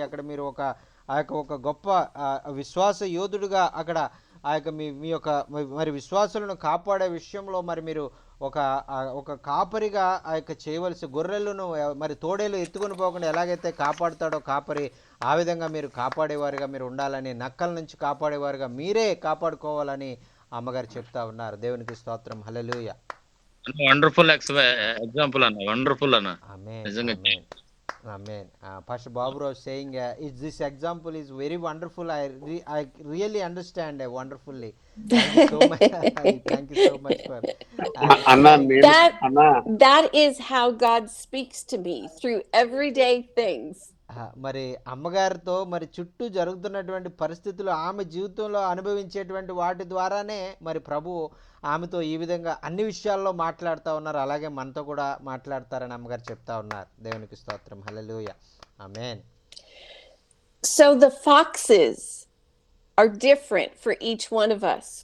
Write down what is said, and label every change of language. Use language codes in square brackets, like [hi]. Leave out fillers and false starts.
[te] అక్కడ మీరు ఒక గొప్ప విశ్వాస యోధుడుగా అక్కడ ఆ యొక్క మీ యొక్క మరి విశ్వాసులను కాపాడే విషయంలో మరి మీరు ఒక కాపరిగా ఆ యొక్క చేయవలసి గొర్రెలను మరి తోడేలు ఎత్తుకొని పోకుండా ఎలాగైతే కాపాడుతాడో కాపరి, ఆ విధంగా మీరు కాపాడేవారుగా మీరు ఉండాలని, నక్కల నుంచి కాపాడేవారుగా మీరే కాపాడుకోవాలని అమ్మగారు చెప్తా ఉన్నారు. దేవునికి స్తోత్రం. హల్లెలూయా. [en] Wonderful example అన్న, wonderful అన్న. [te] ఆమేన్, నిజంగా ఆమేన్, ఆమేన్. [en] Pastor Baburao saying this example is very wonderful. I really understand wonderfully. Thank you so much. Thank you so much for [te] అన్నా [en] sharing. [te] నేను అన్నా [en] That is how God speaks to me through everyday things. [te] మరి అమ్మగారితో మరి చుట్టూ జరుగుతున్నటువంటి పరిస్థితులు ఆమె జీవితంలో అనుభవించేటువంటి వాటి ద్వారానే మరి ప్రభు ఆమెతో ఈ విధంగా అన్ని విషయాల్లో మాట్లాడుతూ ఉన్నారు. అలాగే మనతో కూడా మాట్లాడతారని అమ్మగారు చెప్తా ఉన్నారు. దేవునికి స్తోత్రం. హల్లెలూయా. ఆమేన్. [en] So the foxes are different for each one of us.